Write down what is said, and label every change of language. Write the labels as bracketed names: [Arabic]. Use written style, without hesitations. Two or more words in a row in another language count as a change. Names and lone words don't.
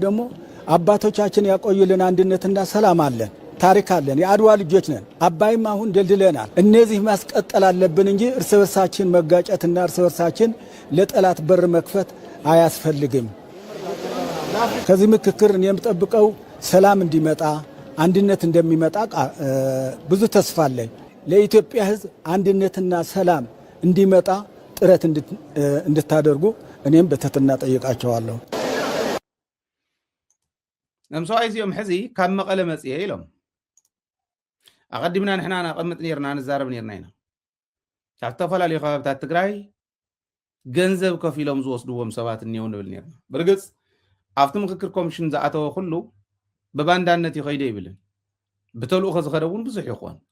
[Amharic] ደግሞ አባቶቻችን ያቆዩልን አንድነትና ሰላም አለን፣ ታሪክ አለን፣ የአድዋ ልጆች ነን። አባይም አሁን ደልድለናል። እነዚህ ማስቀጠል አለብን እንጂ እርስ በርሳችን መጋጨትና እርስ በርሳችን ለጠላት በር መክፈት አያስፈልግም። ከዚህ ምክክር እኔ የምጠብቀው ሰላም እንዲመጣ፣ አንድነት እንደሚመጣ ብዙ ተስፋ አለኝ። ለኢትዮጵያ ሕዝብ አንድነትና ሰላም እንዲመጣ ጥረት እንድታደርጉ እኔም በትህትና ጠይቃቸዋለሁ። [Tigrinya] ነምሰዋይ እዚኦም ሕዚ ካብ መቐለ መጽየ ኢሎም ኣቐዲምና ንሕና ናቐምጥ ነርና ንዛረብ ነርና ኢና ካብ ዝተፈላለዩ ከባብታት ትግራይ ገንዘብ ከፍ ኢሎም ዝወስድዎም ሰባት እኒአው ንብል ነርና። ብርግጽ ኣብቲ ምክክር ኮሚሽን ዝኣተወ ኩሉ ብባንዳነት ይኸይደ ይብልን ብተልእኮ ዝኸደ እውን ብዙሕ ይኾን